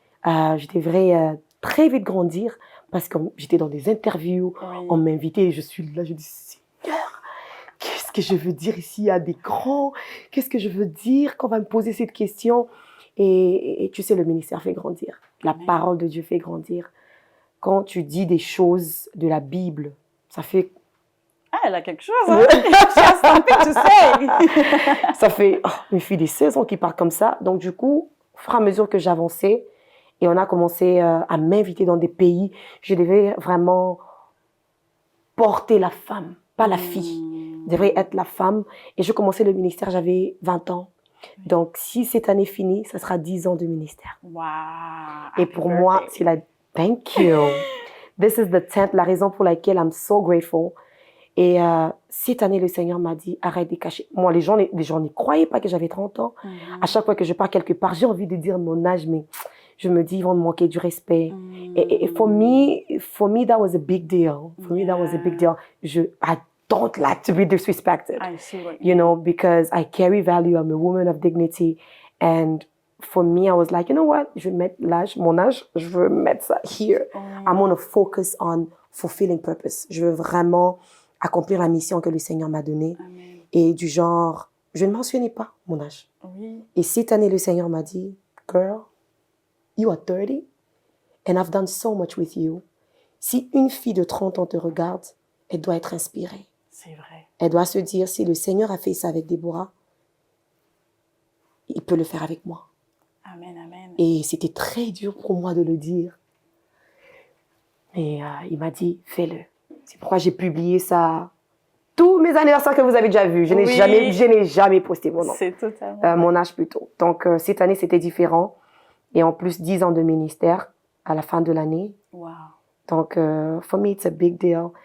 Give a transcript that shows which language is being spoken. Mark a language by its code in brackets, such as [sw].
[fr] Je devrais très vite grandir parce que j'étais dans des interviews, on m'invitait et je suis là, je dis, Seigneur, qu'est-ce que je veux dire ici à des grands? Qu'est-ce que je veux dire quand on va me poser cette question? Et tu sais, le ministère fait grandir. La parole de Dieu fait grandir. Quand tu dis des choses de la Bible, ça fait... Ah, elle a quelque chose, hein? [en] She has something to say. [fr] Ça fait une fille de 16 ans qui parle comme ça. Donc, du coup, au fur et à mesure que j'avançais, et on a commencé à m'inviter dans des pays, je devais vraiment porter la femme, pas la fille. Je devais être la femme. Et je commençais le ministère, j'avais 20 ans. Donc, si cette année finit, ça sera 10 ans de ministère. [en] Wow. [fr] Et pour moi, c'est la... [en] Thank you. This is the 10th, [fr] la raison pour laquelle [en] I'm so grateful. [fr] Et cette année, le Seigneur m'a dit, arrête de cacher. Moi, les gens n'y croyaient pas que j'avais 30 ans. À chaque fois que je pars quelque part, j'ai envie de dire mon âge, mais je me dis, ils vont me manquer du respect. [en] Et for me, that was a big deal. For me, that was a big deal. I don't like to be disrespected. I see what you know, because I carry value. I'm a woman of dignity. And for me, I was like, you know what? [fr] Je vais mettre mon âge, je veux mettre ça [en] here. I'm going to focus on fulfilling purpose. [fr] Je veux vraiment accomplir la mission que le Seigneur m'a donnée. Amen. Et du genre, je ne mentionnais pas mon âge. Oui. Et cette année, le Seigneur m'a dit, [en] girl, you are 30 and I've done so much with you. [fr] Si une fille de 30 ans te regarde, elle doit être inspirée. C'est vrai. Elle doit se dire, si le Seigneur a fait ça avec Déborah, il peut le faire avec moi. Amen, amen. Et c'était très dur pour moi de le dire. Mais il m'a dit, fais-le. C'est pourquoi j'ai publié ça. Tous mes anniversaires que vous avez déjà vus, je n'ai jamais posté mon nom. C'est totalement. Mon âge plutôt. Donc, cette année, c'était différent. Et en plus, 10 ans de ministère à la fin de l'année. [en] Wow. [fr] Donc, [en] for me, it's a big deal.